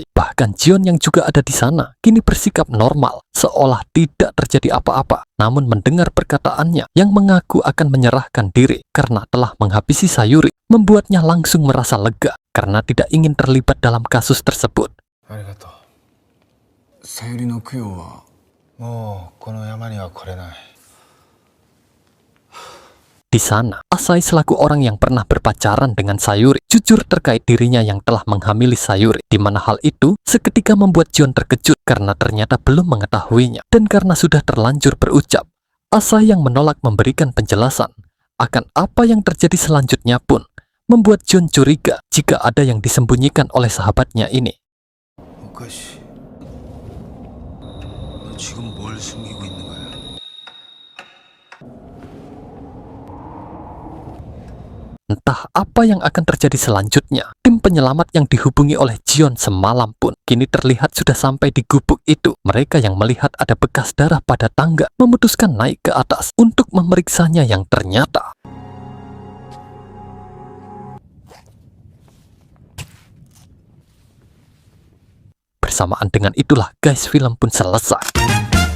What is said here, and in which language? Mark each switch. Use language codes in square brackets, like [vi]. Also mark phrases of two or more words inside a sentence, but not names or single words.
[id] Bahkan Jion yang juga ada di sana kini bersikap normal seolah tidak terjadi apa-apa. Namun mendengar perkataannya yang mengaku akan menyerahkan diri karena telah menghabisi Sayuri membuatnya langsung merasa lega karena tidak ingin terlibat dalam kasus tersebut. [ja] ありがとう。さゆりの供養はもうこの山には来れない。 [id] Di sana, Asai selaku orang yang pernah berpacaran dengan Sayuri jujur terkait dirinya yang telah menghamili Sayuri, di mana hal itu seketika membuat Jion terkejut karena ternyata belum mengetahuinya. Dan karena sudah terlanjur berucap, Asai yang menolak memberikan penjelasan akan apa yang terjadi selanjutnya pun membuat Jion curiga jika ada yang disembunyikan oleh sahabatnya ini. [ko] 오카시, 너 지금 뭘 숨기고 있는 거야? [id] Entah apa yang akan terjadi selanjutnya. Tim penyelamat yang dihubungi oleh Jion semalam pun kini terlihat sudah sampai di gubuk itu. Mereka yang melihat ada bekas darah pada tangga memutuskan naik ke atas untuk memeriksanya yang ternyata bersamaan dengan itulah guys, film pun selesai.